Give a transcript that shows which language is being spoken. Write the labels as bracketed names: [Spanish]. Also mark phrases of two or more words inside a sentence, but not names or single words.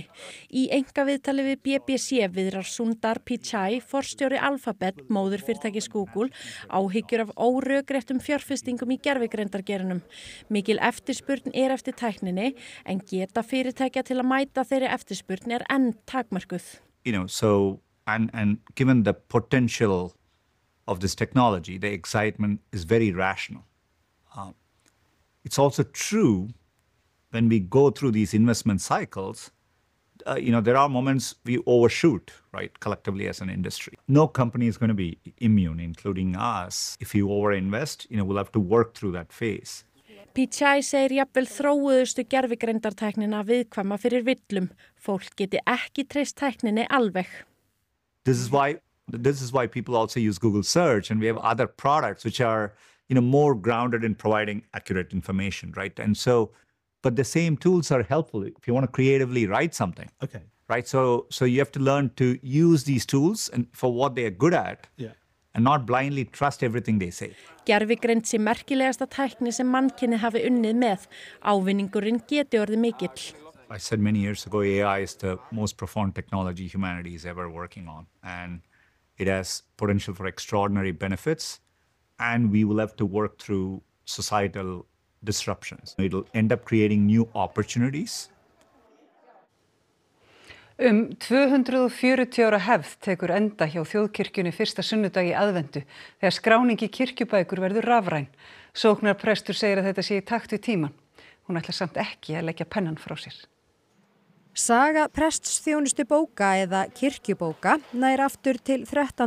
[Icelandic] Í einkaviðtali við BBC viðrar Sundar Pichai, forstjóri Alphabet, móðurfyrirtækis Google, áhyggjur af órökréttum fjárfestingum í gervigreindargeiranum. Mikil eftirspurn eftir tækninni en geta fyrirtækja til að mæta þeirri eftirspurn enn takmörkuð. [English] So and given the potential of this technology, the excitement is very rational. It's also true when we go through these investment cycles, there are moments we overshoot, right, collectively as an industry. No company is going to be immune, including us. If you overinvest, we'll have to work through that phase. [Icelandic] Pichai segir jafnvel þróuðustu gervigreindartæknina viðkvæma fyrir villum. Fólk geti ekki treyst tækninni alveg. [English] This is why people also use Google search, and we have other products which are, more grounded in providing accurate information, right? And so, but the same tools are helpful if you want to creatively write something. Okay. Right? So you have to learn to use these tools and for what they are good at. Yeah. And not blindly trust everything they say. [Icelandic] Gervigreind sé merkilegasta tækni sem mannkynið hafi unnið með. Ávinningurinn geti orðið mikill. [English] I said many years ago, AI is the most profound technology humanity is ever working on. And it has potential for extraordinary benefits. And we will have to work through societal disruptions. It'll end up creating new opportunities. [Icelandic] 240 ára hefð tekur enda hjá þjóðkirkjunni fyrsta sunnudag í aðventu þegar skráning í kirkjubækur verður rafræn. Sóknarprestur segir að þetta sé í takt við tímann. Hún ætlar samt ekki að leggja pennan frá sér. Saga prestsþjónustu bóka eða kirkjubóka nær aftur til 13.